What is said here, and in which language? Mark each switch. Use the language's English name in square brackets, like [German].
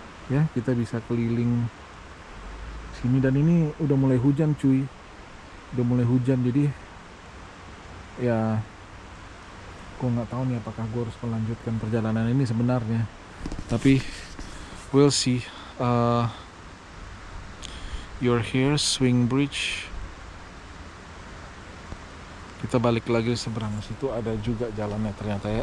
[Indonesian] Ya, kita bisa keliling sini, dan ini udah mulai hujan cuy. Udah mulai hujan, jadi ya gua nggak tahu nih apakah gua harus melanjutkan perjalanan ini sebenarnya. Tapi [English] we'll see. You're here, Swing Bridge. [Indonesian] Kita balik lagi seberang situ, ada juga jalannya ternyata ya.